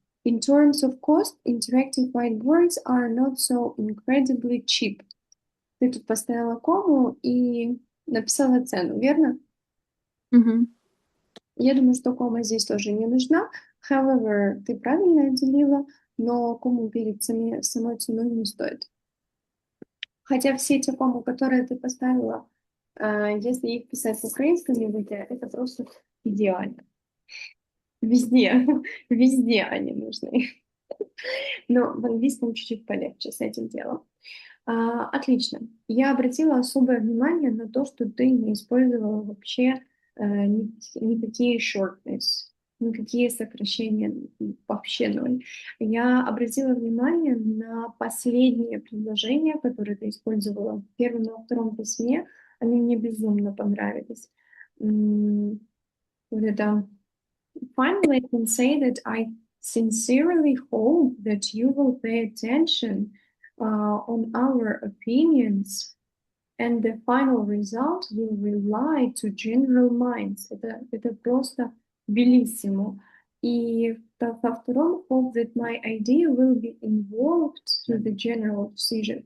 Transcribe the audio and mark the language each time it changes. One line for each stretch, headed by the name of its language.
English: In terms of cost, interactive whiteboards are not so incredibly cheap.
Russian: Ты тут поставила кому и написала цену, верно? Мгм. Я думаю, что кома здесь тоже не нужна. However, ты правильно отделила, но кому перед самой ценой не стоит. Хотя все те комы, которые ты поставила, если их писать в украинском языке, это просто идеально. Везде, везде они нужны. Но в английском чуть-чуть полегче с этим делом. Отлично. Я обратила особое внимание на то, что ты не использовала вообще никакие shortness, никакие сокращения, вообще ноль. Я обратила внимание на последние предложения, которые ты использовала в первом и во втором письме. Они мне безумно понравились.
English: Вот это finally, I can say that I sincerely hope that you will pay attention on our opinions, and the final result will rely to general minds.
Russian: Это просто bellissimo.
English: И во втором, hope that my idea will be involved to the general decision.